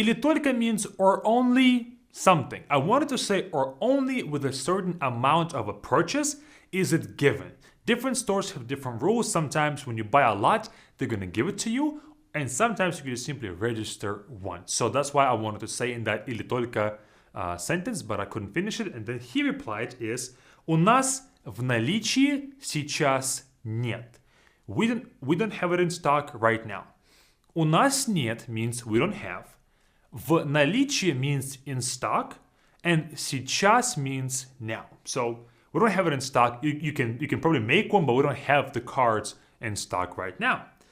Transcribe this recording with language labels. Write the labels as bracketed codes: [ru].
[ru] Или только [en] means or only something. I wanted to say or only with a certain amount of a purchase is it given. Different stores have different rules. Sometimes when you buy a lot, they're going to give it to you. And sometimes you can just simply register once. So that's why I wanted to say in that [ru] или только [en] sentence, but I couldn't finish it. And then he replied is [ru] у нас в наличии сейчас нет. [en] We don't have it in stock right now. [ru] У нас нет [en] means we don't have. [ru] В наличии [en] means in stock. And сейчас means now. So we don't have it in stock. You can probably make one, but we don't have the cards in stock right now.